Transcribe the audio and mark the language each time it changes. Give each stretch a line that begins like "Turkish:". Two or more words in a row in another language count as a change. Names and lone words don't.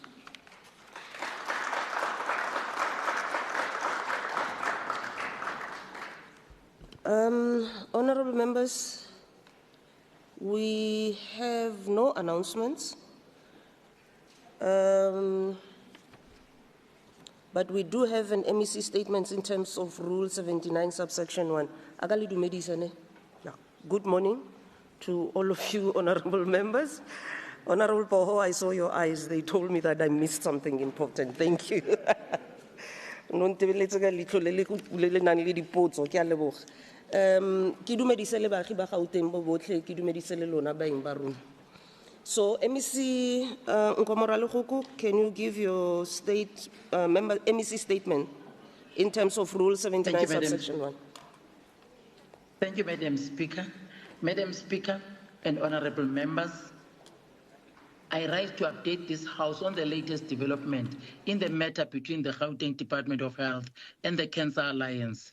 English: Honorable members, we have no announcements, but we do have an MEC statement in terms of Rule 79, subsection 1.
Tswana: Agali dumedisa ne?
English: Yeah. Good morning to all of you, honorable members. Honorable Poho, I saw your eyes. They told me that I missed something important. Thank you.
Tswana: Ki dumedise le baagi ba Gauteng bo botlhe, ki dumedise le lona baeng ba rona.
English: So, MEC Nkomorale Khuku, can you give your MEC statement in terms of Rule 79, subsection 1? Thank you, Madam Speaker. Madam Speaker and honorable members, I rise to update this House on the latest development in the matter between the Gauteng Department of Health and the Cancer Alliance.